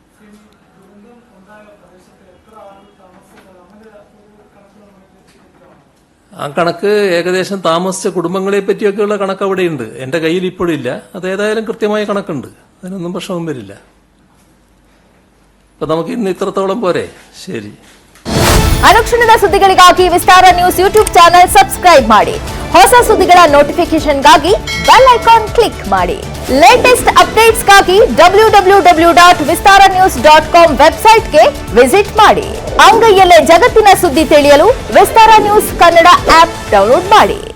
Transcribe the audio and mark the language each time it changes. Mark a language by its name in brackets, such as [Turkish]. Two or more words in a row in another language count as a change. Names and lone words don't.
[Malayalam] ആ കണക്ക് ഏകദേശം താമസിച്ച കുടുംബങ്ങളെ പറ്റിയൊക്കെയുള്ള കണക്ക് അവിടെയുണ്ട്. എന്റെ കയ്യിൽ ഇപ്പോഴില്ല. അത് ഏതായാലും കൃത്യമായ കണക്കുണ്ട്. അതിനൊന്നും പ്രശ്നവും വരില്ല. അപ്പൊ നമുക്ക് ഇന്ന് ഇത്രത്തോളം പോരെ. ശരി. [Kannada] ಅನುಕ್ಷಣದ ಸುದ್ದಿಗಳಿಗಾಗಿ ವಿಸ್ತಾರ ನ್ಯೂಸ್ [English] YouTube channel subscribe [Kannada] ಮಾಡಿ. ಹೊಸ ಸುದ್ದಿಗಳ ನೋಟಿಫಿಕೇಶನ್ಗಾಗಿ [English] bell icon click [Kannada] ಮಾಡಿ. [English] latest updates [Kannada] www.vistaranews.com ವೆಬ್ಸೈಟ್ಗೆ ವಿಸಿಟ್ ಮಾಡಿ. ಅಂಗೈಯಲ್ಲೇ ಜಗತ್ತಿನ ಸುದ್ದಿ ತಿಳಿಯಲು ವಿಸ್ತಾರ ನ್ಯೂಸ್ ಕನ್ನಡ [English] app download [Kannada] ಮಾಡಿ.